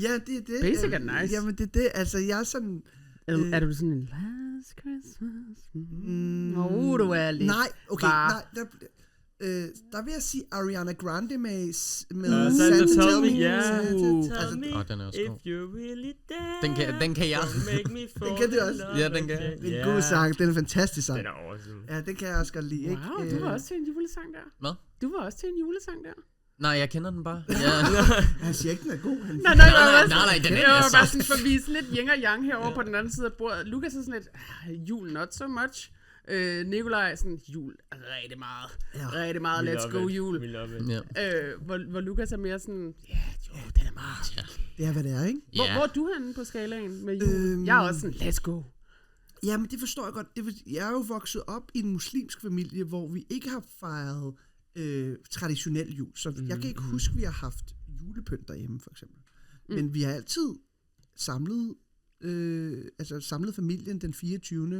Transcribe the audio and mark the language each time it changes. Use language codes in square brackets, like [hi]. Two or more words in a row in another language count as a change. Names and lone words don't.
[da] Ja, det er det. Basic er nice. Jamen det er det, altså jeg er sådan... Er du sådan en [en] last Christmas? [da] Du er lidt... Nej, okay, nej. Der vil jeg sige Ariana Grande med Santa Tell Me. Den er også god. [en] If you're really there, [da] den kan jeg. [en] Make me fall. [da] Den kan du også. Ja, den kan. Det er en god sang, det er en fantastisk sang. Den er awesome. Ja, den kan jeg også godt lide, ikke? Wow, du var også til en julesang der. Hvad? Du var også til en julesang der. Nej, jeg kender den bare. Han siger ikke, den er god. Nej, den er jeg var bare sådan for at vise lidt yin og yang herovre på den anden side af bordet. Lukas er sådan lidt, jul [en] not so much. [da] Nikolaj er sådan, jul rigtig meget. Rigtig meget, [en] let's go [da] jul. Hvor Lukas er mere sådan, den er meget. Det er, hvad det er, ikke? Hvor er du henne på skalaen med jul? Jeg er også sådan, [en] let's go. [da] Jamen, det forstår jeg godt. Jeg er jo vokset op i en muslimsk familie, hvor vi ikke har fejret traditionel jul. Så jeg kan ikke huske, vi har haft julepynt derhjemme, for eksempel. Men vi har altid samlet familien den 24.